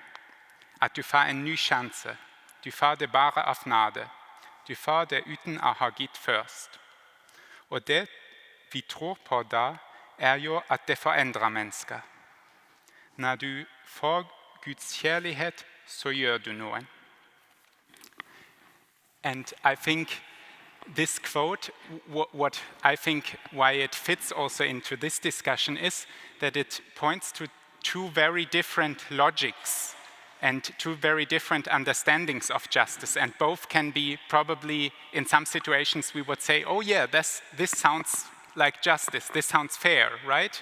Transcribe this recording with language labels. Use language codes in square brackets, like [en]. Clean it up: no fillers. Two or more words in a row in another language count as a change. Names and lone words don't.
[no] At du får en ny sjanse. Du får det bare av nåde. Du får det uten å ha gitt først. Og det vi tror på da, jo at det forandrer mennesker. Når du får Guds kjærlighet, så gjør du noe." [en] And I think this quote, what I think why it fits also into this discussion is that it points to two very different logics and two very different understandings of justice, and both can be probably, in some situations we would say, oh yeah, this sounds like justice, this sounds fair, right?